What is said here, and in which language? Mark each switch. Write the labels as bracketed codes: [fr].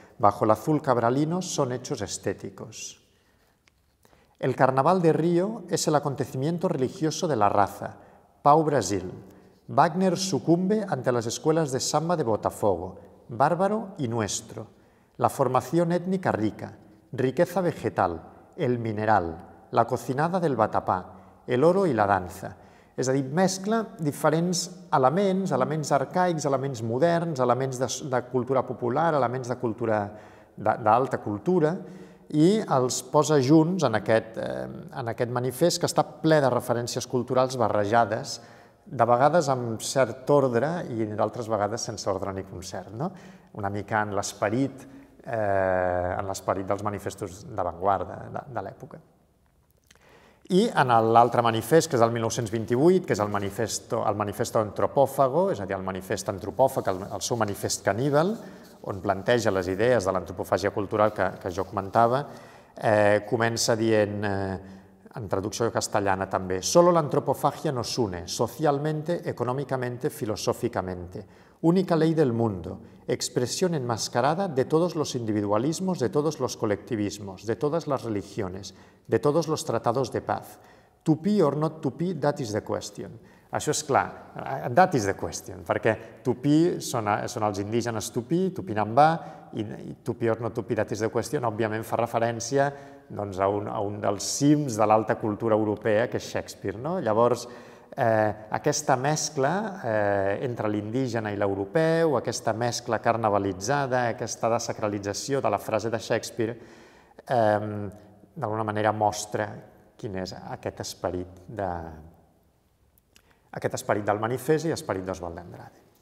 [es] Bajo el azul cabralino son hechos estéticos. El carnaval de Río es el acontecimiento religioso de la raza. Pau Brasil. Wagner sucumbe ante las escuelas de samba de Botafogo, bárbaro y nuestro. La formación étnica rica, riqueza vegetal, el mineral, la cocinada del vatapá, el oro i la danza. [ca] És a dir, mescla diferents elements arcaics, elements moderns, elements de cultura popular, elements d'alta cultura, i els posa junts en aquest manifest que està ple de referències culturals barrejades, de vegades amb cert ordre i d'altres vegades sense ordre ni concert, una mica en l'esperit dels manifestos d'avantguarda de l'època. I en l'altre manifest, que és el 1928, que és el Manifesto Antropòfago, és a dir, el manifest antropòfag, el seu manifest caníbal, on planteja les idees de l'antropofàgia cultural que jo comentava, comença dient, en traducció castellana també: [es] «Solo la antropofagia nos une, socialmente, económicamente, filosóficamente. Única ley del mundo, expresión enmascarada de todos los individualismos, de todos los colectivismos, de todas las religiones, de todos los tratados de paz. [en] Tupí or not tupí, that is the question». [ca] Això és clar, [en] that is the question, [ca] perquè tupí són els indígenes tupí, tupinambà, i [en] tupí or not tupí, that is the question, [ca] òbviament fa referència a un dels cims de l'alta cultura europea, que és Shakespeare. Llavors, aquesta mescla entre l'indígena i l'europeu, aquesta mescla carnavalitzada, aquesta desacralització de la frase de Shakespeare, d'alguna manera mostra quin és aquest esperit del manifest i esperit d'Oswald de Andrade.